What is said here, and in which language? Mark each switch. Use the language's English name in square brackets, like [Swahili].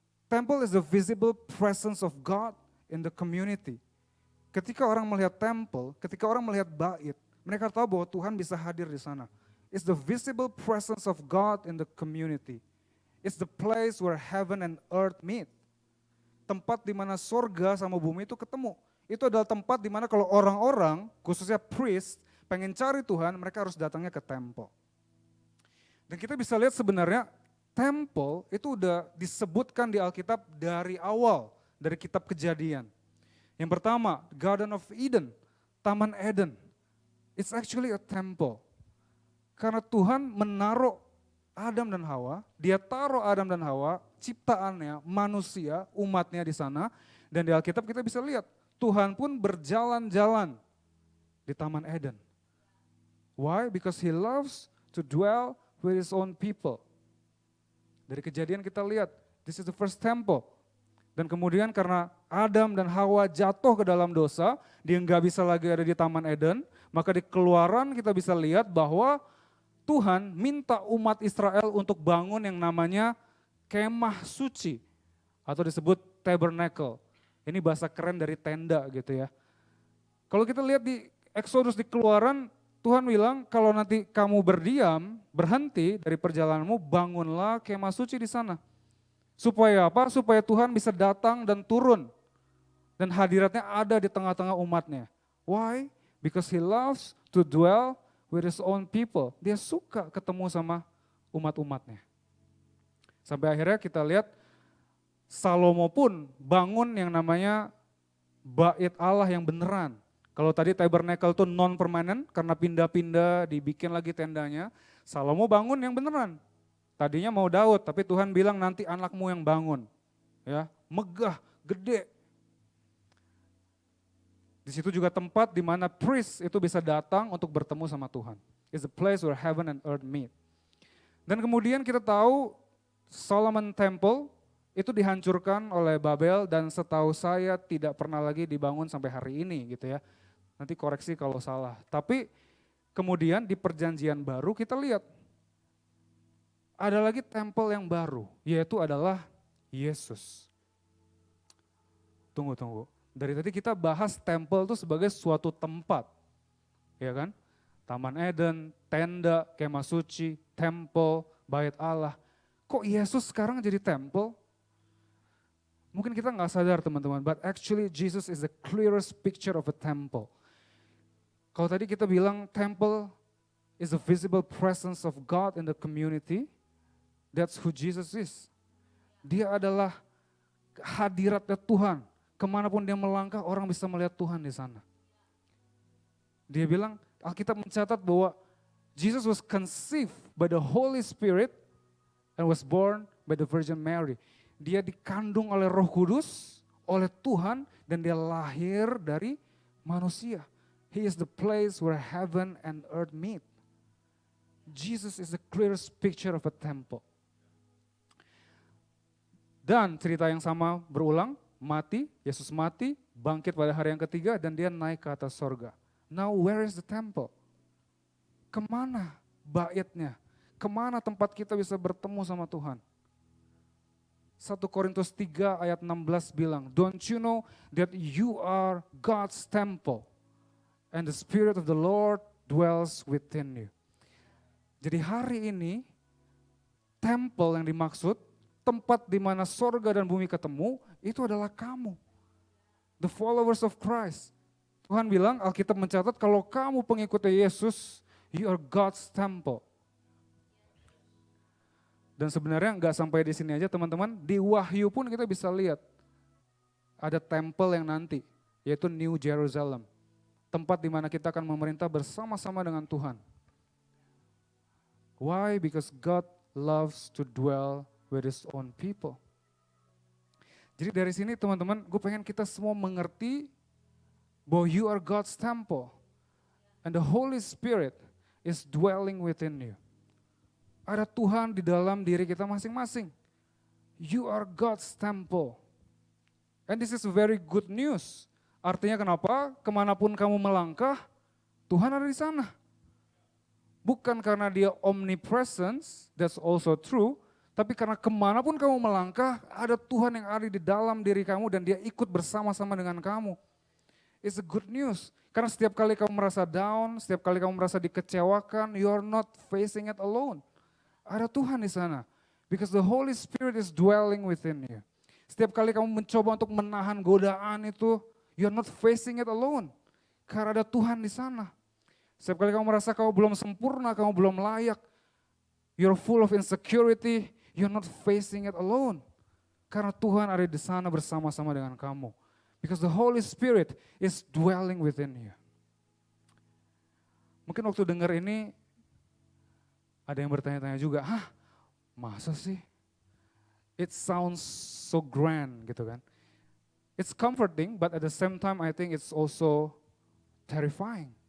[English] Temple is the visible presence of God in the community. [Indonesian] Ketika orang melihat temple, ketika orang melihat bait, mereka tahu bahwa Tuhan bisa hadir di sana. [English] It's the visible presence of God in the community. It's the place where heaven and earth meet. [Indonesian] Tempat di mana sorga sama bumi itu ketemu. Itu adalah tempat di mana kalau orang-orang, khususnya priest, pengen cari Tuhan, mereka harus datangnya ke temple. Dan kita bisa lihat sebenarnya temple itu udah disebutkan di Alkitab dari awal, dari kitab Kejadian. Yang pertama, Garden of Eden, Taman Eden. [English] It's actually a temple. [Indonesian] Karena Tuhan menaruh Adam dan Hawa, dia taruh Adam dan Hawa ciptaannya, manusia, umatnya di sana. Dan di Alkitab kita bisa lihat, Tuhan pun berjalan-jalan di Taman Eden. [English] Why? Because He loves to dwell with His own people. [Indonesian] Dari Kejadian kita lihat, [English] this is the first temple. [Indonesian] Dan kemudian karena Adam dan Hawa jatuh ke dalam dosa, dia nggak bisa lagi ada di Taman Eden, maka di Keluaran kita bisa lihat bahwa Tuhan minta umat Israel untuk bangun yang namanya kemah suci atau disebut tabernacle. Ini bahasa keren dari tenda gitu ya. Kalau kita lihat di Exodus di Keluaran, Tuhan bilang kalau nanti kamu berdiam, berhenti dari perjalananmu, bangunlah kemah suci di sana. Supaya apa? Supaya Tuhan bisa datang dan turun. Dan hadiratnya ada di tengah-tengah umatnya. [English] Why? Because He loves to dwell with His own people. [Indonesian] Dia suka ketemu sama umat-umatnya. Sampai akhirnya kita lihat Salomo pun bangun yang namanya bait Allah yang beneran. Kalau tadi tabernacle itu non permanen karena pindah-pindah dibikin lagi tendanya. Salomo bangun yang beneran. Tadinya mau Daud, tapi Tuhan bilang nanti anakmu yang bangun. Ya, megah, gede. Di situ juga tempat di mana priest itu bisa datang untuk bertemu sama Tuhan. [English] It's a place where heaven and earth meet. [Indonesian] Dan kemudian kita tahu Solomon Temple itu dihancurkan oleh Babel dan setahu saya tidak pernah lagi dibangun sampai hari ini gitu ya. Nanti koreksi kalau salah. Tapi kemudian di perjanjian baru kita lihat ada lagi temple yang baru, yaitu adalah Yesus. Tunggu. Dari tadi kita bahas temple itu sebagai suatu tempat, ya kan? Taman Eden, tenda, kemah suci, temple, bait Allah. Kok Yesus sekarang jadi temple? Mungkin kita nggak sadar teman-teman, [English] but actually Jesus is the clearest picture of a temple. [Indonesian] Kalau tadi kita bilang [English] temple is the visible presence of God in the community, that's who Jesus is. [Indonesian] Dia adalah hadiratnya Tuhan. Kemanapun dia melangkah, orang bisa melihat Tuhan di sana. Dia bilang, Alkitab mencatat bahwa [English] Jesus was conceived by the Holy Spirit and was born by the Virgin Mary. [Indonesian] Dia dikandung oleh Roh Kudus, oleh Tuhan, dan dia lahir dari manusia. [English] He is the place where heaven and earth meet. Jesus is the clearest picture of a temple. [Indonesian] Dan cerita yang sama berulang, Yesus mati, bangkit pada hari yang ketiga, dan dia naik ke atas sorga. [English] Now where is the temple? [Indonesian] Kemana baitnya? Kemana tempat kita bisa bertemu sama Tuhan? 1 Korintus 3 ayat 16 bilang, [English] don't you know that you are God's temple and the Spirit of the Lord dwells within you. [Indonesian] Jadi hari ini, temple yang dimaksud, tempat di mana sorga dan bumi ketemu, itu adalah kamu. [English] The followers of Christ. [Indonesian] Tuhan bilang, Alkitab mencatat kalau kamu pengikutnya Yesus, [English] you are God's temple. [Indonesian] Dan sebenarnya nggak sampai di sini aja teman-teman, di Wahyu pun kita bisa lihat ada temple yang nanti, yaitu New Jerusalem. Tempat di mana kita akan memerintah bersama-sama dengan Tuhan. [English] Why? Because God loves to dwell with His own people. [Indonesian] Jadi dari sini teman-teman, gue pengen kita semua mengerti bahwa [English] you are God's temple. And the Holy Spirit is dwelling within you. [Indonesian] Ada Tuhan di dalam diri kita masing-masing. [English] You are God's temple. And this is very good news. [Indonesian] Artinya kenapa? Kemanapun kamu melangkah, Tuhan ada di sana. Bukan karena dia omnipresence, [English] that's also true, [Indonesian] tapi karena kemanapun kamu melangkah, ada Tuhan yang ada di dalam diri kamu dan dia ikut bersama-sama dengan kamu. [English] It's a good news. [Indonesian] Karena setiap kali kamu merasa down, setiap kali kamu merasa dikecewakan, [English] you're not facing it alone. [Indonesian] Ada Tuhan di sana. [English] Because the Holy Spirit is dwelling within you. [Indonesian] Setiap kali kamu mencoba untuk menahan godaan itu, [English] you're not facing it alone. [Indonesian] Karena ada Tuhan di sana. Setiap kali kamu merasa kamu belum sempurna, kamu belum layak, [English] you're full of insecurity, you're not facing it alone. [Indonesian] Karena Tuhan ada di sana bersama-sama dengan kamu. [English] Because the Holy Spirit is dwelling within you. [Indonesian] Mungkin waktu dengar ini, ada yang bertanya-tanya juga, masa sih? [English] It sounds so grand [Indonesian] gitu kan. [English] It's comforting, but at the same time I think it's also terrifying.